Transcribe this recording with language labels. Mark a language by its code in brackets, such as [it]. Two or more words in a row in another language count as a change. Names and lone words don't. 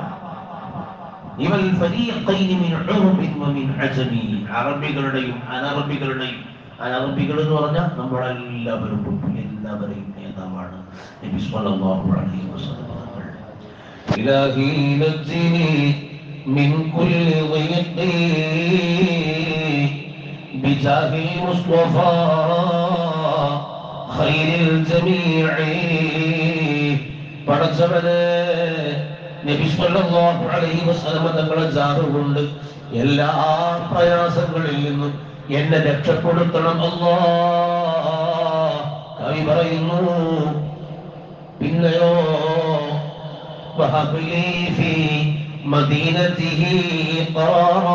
[ar] والفريقين من عرب ومن عجم, [ml] അറബികളുടെയും അനറബികളുടെയും. അനറബികൾ എന്ന് പറഞ്ഞാൽ നമ്മളെല്ലാവരും എല്ലാവരെയും നേതാവാണ് നബി [ar] صلى الله عليه وسلم. إلهي نجني من كل ضيق بجاه المصطفى خير الجميع. [ml] പടച്ചവനെ നബി [ar] صلى الله عليه وسلم [ml] തങ്ങളുടെ ജാഹ് കൊണ്ട് എല്ലാ പ്രയാസങ്ങളിൽ നിന്നും എന്നെ രക്ഷപ്പെടുത്തണം അല്ലാഹ്. കവി പറയുന്നു, പിന്നെയോ [ar] وهب لي في مدينته قرارا.